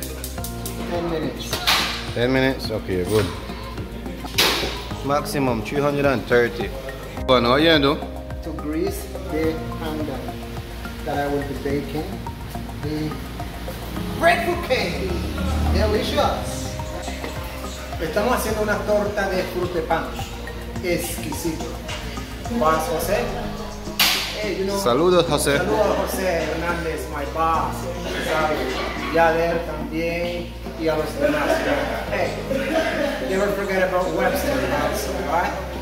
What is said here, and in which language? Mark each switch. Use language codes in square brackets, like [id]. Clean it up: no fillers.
[en] 10 minutes. 10 minutes? Okay, good. Maximum 330. What are you do? To grease the pan that I will be baking the breadfruit cake. Delicious. [es] Estamos haciendo una torta de fruta de pan. [en] Exquisito. Boss Jose. Hey, you know, [es] Saludos, José. [en] Saludos, José Hernández, my boss. [es] Sabe, Yader también y a los demás. [en] Hey, never forget about Webster, right?